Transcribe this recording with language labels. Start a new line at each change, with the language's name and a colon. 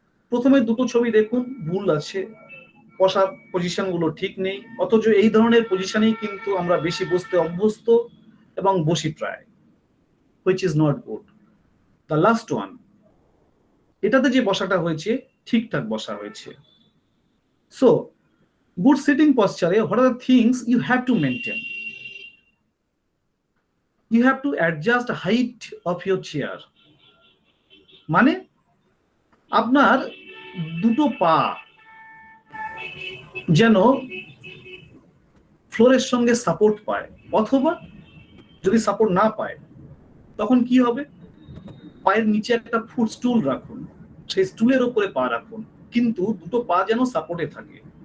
Bangla: প্রথমে দুটো ছবি দেখুন, ভুল আছে, বসার পজিশন গুলো ঠিক নেই, অথচ এই ধরনের পজিশনেই কিন্তু আমরা বেশি বসতে অভ্যস্ত এবং বসি প্রায়,
English: which is not good. The last one,
Bangla: এটাতে যে বসাটা হয়েছে ঠিকঠাক বসা হয়েছে।
English: So good sitting posture, what are the things you have to maintain? You have to adjust the height of your chair,
Bangla: মানে আপনার দুটো পা যেন ফ্লোরের সঙ্গে সাপোর্ট পায়, অথবা যদি সাপোর্ট না পায় তখন কি হবে, পায়ের নিচে একটা ফুটস্টুল রাখুন, সেই স্টুলের উপরে পা রাখুন, কিন্তু দুটো পা যেন সাপোর্টে থাকে।